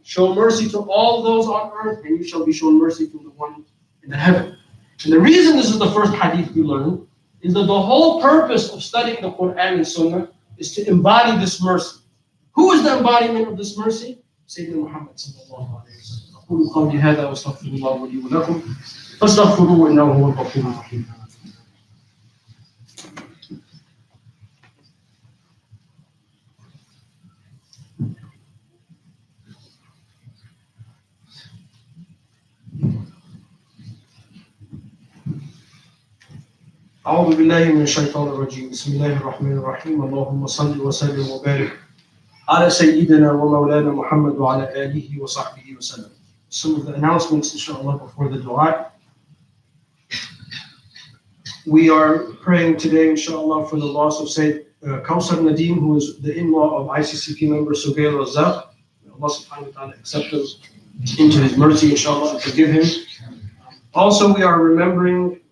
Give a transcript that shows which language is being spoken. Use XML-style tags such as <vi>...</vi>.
<en>Show mercy to all those on earth, and you shall be shown mercy from the one in the heaven. And the reason this is the first hadith we learn is that the whole purpose of studying the Quran and Sunnah is to embody this mercy. Who is the embodiment of this mercy? Sayyidina Muhammad sallallahu alayhi wa sallam.</en> <ar>أقول قولي هذا وأستغفر الله لي ولكم فاستغفروه إنه هو الغفور الرحيم. أعوذ بالله من الشيطان الرجيم. بسم الله الرحمن الرحيم. اللهم صل وسلم وبارك على سيدنا ومولانا محمد وعلى آله وصحبه وسلم.</ar> <en>Some of the announcements, inshallah, before the dua. We are praying today, inshallah, for the loss of Sayyid Kawsar Nadeem, who is the in-law of ICCP member Sugail Razak. May Allah subhanahu wa ta'ala accept him into his mercy, inshallah, and forgive him. Also, we are remembering</en>